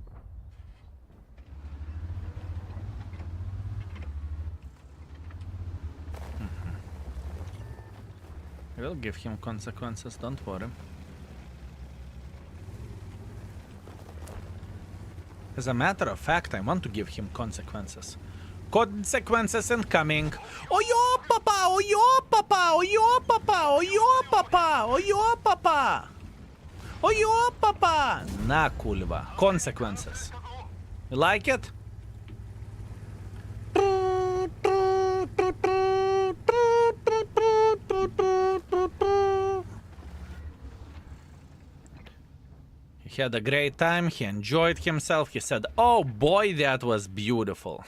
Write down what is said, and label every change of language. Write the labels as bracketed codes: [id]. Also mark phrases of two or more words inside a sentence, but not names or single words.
[en] We'll give him consequences, don't worry. As a matter of fact, I want to give him consequences. Consequences incoming. Oh yo papa, oh yo papa, oh yo papa, oh yo papa, oh yo papa. Oh yo papa. Na kulva. Consequences. You like it? He had a great time, he enjoyed himself, he said, oh boy, that was beautiful.